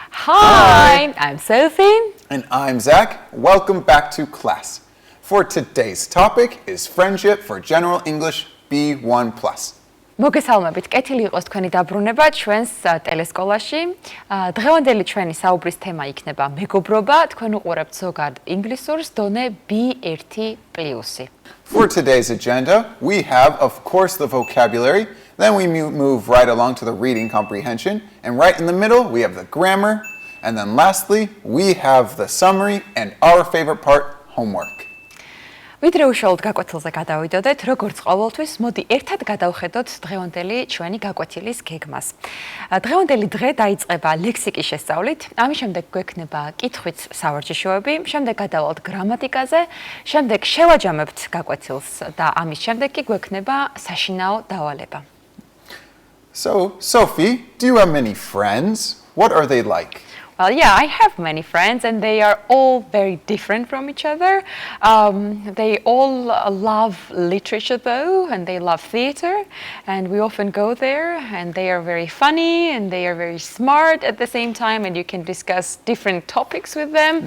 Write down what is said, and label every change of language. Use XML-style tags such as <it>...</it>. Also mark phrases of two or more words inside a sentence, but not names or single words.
<en>Hi, I'm Sophie. And I'm Zach. Welcome back to class. For today's topic is friendship for General English B1+.</en> <ka>მოგესალმებით, კეთილი იყოს თქვენი დაბრუნება ჩვენს ტელესკოლაში. დღევანდელი ჩვენი საუბრის თემა იქნება მეგობრობა. თქვენ უყურებთ ზოგად ინგლისურს დონე B1+.</ka> <en>For today's agenda, we have, of course, the vocabulary. Then we move right along to the reading comprehension. And right in the middle, we have the grammar. And then lastly, we have the summary and our favorite part, homework.</en> <ka>ვიდრე უშუალოდ გაკვეთილზე გადავიდოდეთ, როგორც ყოველთვის, მოდი ერთად გადავხედოთ დღევანდელი ჩვენი გაკვეთილის გეგმას. დღევანდელი დღე დაიწყება ლექსიკის შესწავლით, ამის შემდეგ გვექნება კითხვით სავარჯიშოები, შემდეგ გადავალთ გრამატიკაზე, შემდეგ შევაჯამებთ გაკვეთილს და ამის შემდეგ კი გვექნება საშინაო დავალება.</ka> <en>So, Sophie, do you have many friends? What are they like? Well, yeah, I have many friends and they are all very different from each other. They all love literature though, and they love theater, and we often go there, and they are very funny and they are very smart at the same time, and you can discuss different topics with them.</en>